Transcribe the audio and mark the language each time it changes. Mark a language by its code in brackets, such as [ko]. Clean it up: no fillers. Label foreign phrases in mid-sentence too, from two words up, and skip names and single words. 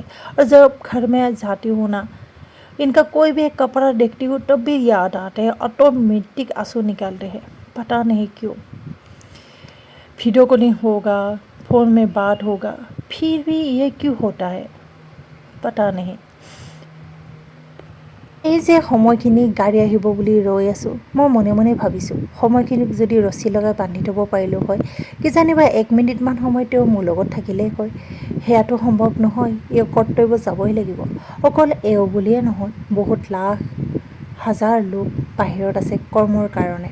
[hi] और जब घर में जाती हूँ ना, इनका कोई भी एक कपड़ा देखती हूँ तब भी याद आते हैं, ऑटोमेटिक आंसू निकलते हैं, पता नहीं क्यों। [en] video calling [hi] होगा, फ़ोन में बात होगा, फिर भी ये क्यों होता है पता नहीं। [as] এই যে সময়খিনি গাড়ী আহিব বুলি ৰৈ আছোঁ, মই মনে মনে ভাবিছোঁ সময়খিনিক যদি ৰছী লগাই বান্ধি থ'ব পাৰিলোঁ হয়, কিজানিবা 1 মিনিটমান সময় তেওঁ মোৰ লগত থাকিলেই হয়। সেয়াটো সম্ভৱ নহয়, এই কৰ্তব্য যাবই লাগিব। অকল এওঁ বুলিয়ে নহয়, বহুত লাখ হাজাৰ লোক বাহিৰত আছে কৰ্মৰ কাৰণে।